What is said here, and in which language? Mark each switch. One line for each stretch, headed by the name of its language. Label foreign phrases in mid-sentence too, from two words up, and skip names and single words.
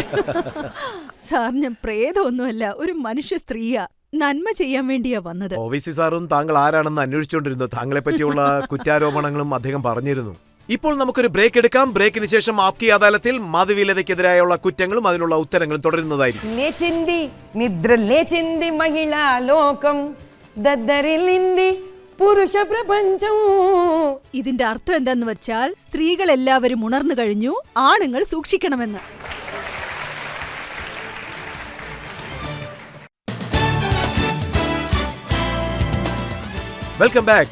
Malayalam: സാർ, ഞാൻ പ്രേതമൊന്നുമല്ല, ഒരു മനുഷ്യ സ്ത്രീയാ. നന്മ ചെയ്യാൻ വേണ്ടിയാ വന്നത്. OWൈസി സാറും താങ്കൾ ആരാണെന്ന് അന്വേഷിച്ചുകൊണ്ടിരുന്നു. താങ്കളെ പറ്റിയുള്ള കുറ്റാരോപണങ്ങളും അദ്ദേഹം പറഞ്ഞിരുന്നു. ഇപ്പോൾ നമുക്കൊരു ബ്രേക്ക് എടുക്കാം. ബ്രേക്കിന് ശേഷം ആപ്കി അദാലത്തിൽ മാധവിലതയ്ക്കെതിരായുള്ള കുറ്റങ്ങളും അതിനുള്ള ഉത്തരങ്ങളും തുടരുന്നതായിരിക്കും.
Telugu: లేచింది నిద్ర లేచింది మహిళా లోకం దద్దరిల్లింది పురుష ప్రపంచం.
Malayalam: ഇതിന്റെ അർത്ഥം എന്താന്ന് വെച്ചാൽ സ്ത്രീകളെല്ലാവരും ഉണർന്നു കഴിഞ്ഞു, ആണുങ്ങൾ സൂക്ഷിക്കണമെന്ന്. വെൽക്കം ബാക്ക്.